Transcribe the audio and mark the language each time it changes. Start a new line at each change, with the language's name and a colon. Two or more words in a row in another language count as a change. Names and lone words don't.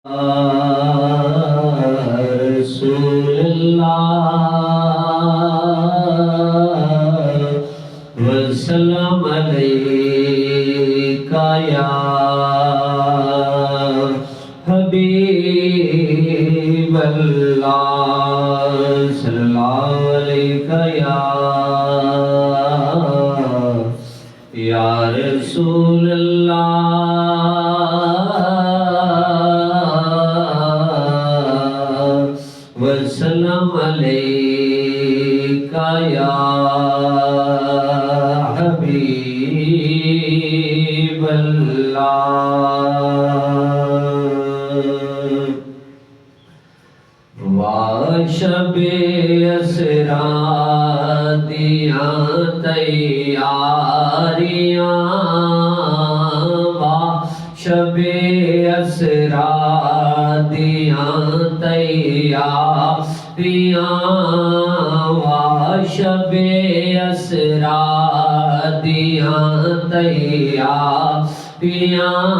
Arabic: وسلم عليك يا حبيب الله صلى الله عليك يا رسول الله وسلم عليك يا حبيب الله.
Punjabi: واشبِ اسریٰ دیاں تیاریاں، واشبِ اسریٰ دیاں تیاریاں، واشبِ اسریٰ دیاں تیاریاں,